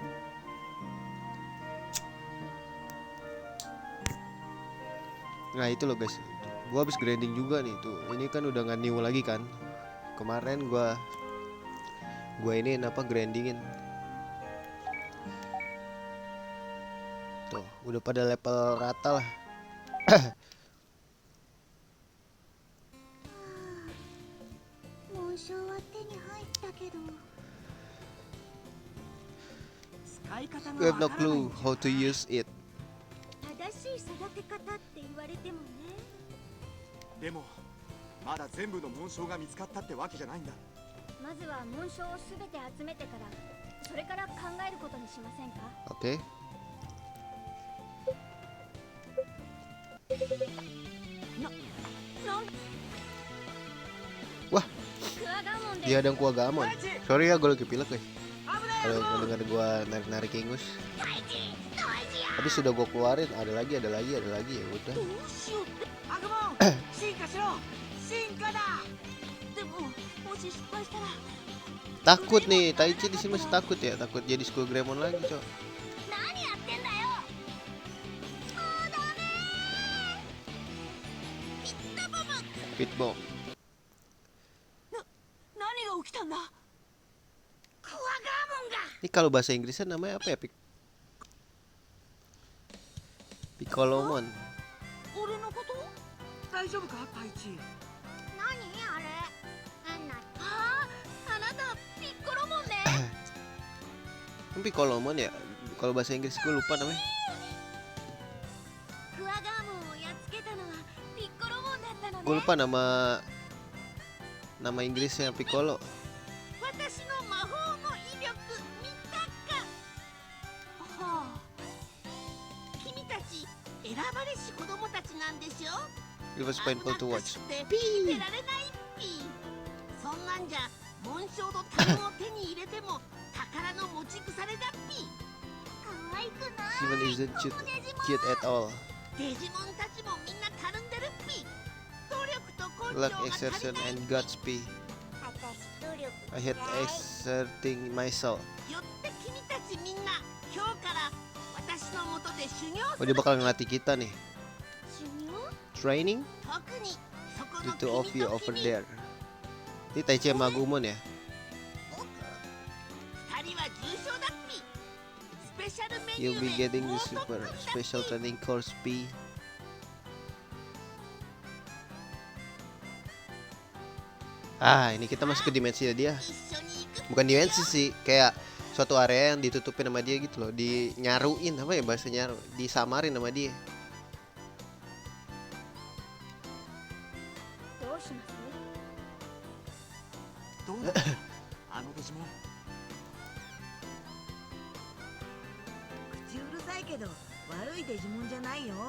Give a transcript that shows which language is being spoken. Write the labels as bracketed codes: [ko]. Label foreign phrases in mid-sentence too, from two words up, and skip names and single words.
[id] Nah itu loh guys. Gue habis grinding juga nih tuh. Ini kan udah nggak new lagi kan. Kemarin gue ini apa grindingin. Tuh, udah pada level rata lah. [en] We have no clue how to use it. [ja] 正しい育て方って言われてもね。でもまだ全部の紋章が見つかったってわけじゃないんだ。まずは紋章をすべて集めてから、それから考えることにしませんか。 [id] Oke. Wah, [ja] クワガモンで [id] dia ada Kuagamon. Sorry ya, gue lagi pilek guys. Kalau dengar gue narik-narik ingus. Tapi sudah gue keluarin, ada lagi ya udah. [ja] どうしようってアグモン進化しろ進化だでももし失敗したら [id] Takut nih, Taichi di sini masih takut ya, takut jadi Skull Greymon lagi, cok. [ja] 何やってんだよ。もうダメ。 [en] Pit Bomb. [ja] 何が起きたんだクワガモンが [id] Ini kalau bahasa Inggrisnya namanya apa ya, Piccolomon. [ja] 俺のこと大丈夫かタイチ何あれ。変な。ああ、あなたピッコロモンね。 [id] Ini Piccolomon ya? Kalau bahasa Inggris gue lupa namanya. [ja] クワガモンをやっつけたのはピッコロモンだったのね。 [id] Gue lupa nama Inggrisnya Piccolo. [ja] 私の魔法の威力見たかはあ君たち選ばれし子供たちなんでしょ [en] It was painful to watch. [ja] 見てられないっぴそんなんじゃ紋章と種を手に入れても宝の持ち腐れだっぴ可愛くない。 [en] Simon isn't cute at all. [ja] デジモンたちもみんなたるんでるっぴ努力と根 [en] Luck, [ja] 性が足 [en] exertion, [ja] りない [en] and Godspeed. [ja] 私努力 [en] I hate exerting myself. [ja] よって君たちみんな今日から私のもとで修行 [en] Oh, [ja] す [id] dia [ja] る [id] bakal ngelatih kita nih. [ja] 修行。 [en] Training [ja] 特にそこ [en] the [ja] の [en] two of [ja] 君 [en] you [ja] と [en] over [ja] 君 [en] there. [id] Ini Taichi sama Agumon ya. [ja] 僕二人は重症だっぴスペシャルメニュ [en] You'll [ja] ー [en] be [ja] で [en] getting [ja] も [en] the [ja] う特 [en] super [ja] 訓だっ [en] special [ja] ぴ [en] training course P. [id] Ah, ini kita masuk ke dimensi dia. [ja] 一緒に行く [id] Bukan dimensi sih, kayak suatu area yang ditutupin sama dia gitu loh, dinyaruin apa ya bahasa nyaru, disamarin sama dia. [ja] どうします。どうだあのデジモン。口うるさいけど悪いデジモンじゃないよ